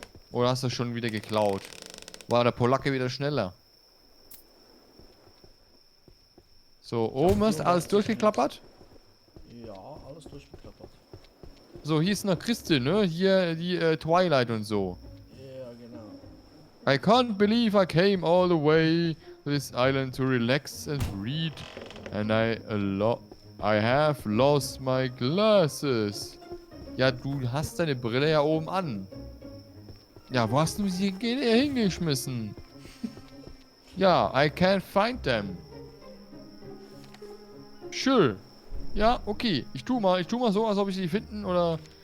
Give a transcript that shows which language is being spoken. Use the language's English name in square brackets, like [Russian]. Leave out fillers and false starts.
[German] Oder hast du schon wieder geklaut? War der Polacke wieder schneller? So, oben hast du alles durchgeklappert? Ja, alles durchgeklappert. So, hier ist noch Christin, ne? Hier die Twilight und so. Ja, genau. [English] I can't believe I came all the way to this island to relax and read. And I have lost my glasses. [German] Ja, du hast deine Brille ja oben an. Ja, wo hast du sie hingeschmissen? [English] Ja, I can't find them. [German] Sure. Ja, okay. Ich tu mal so, als ob ich sie finden oder...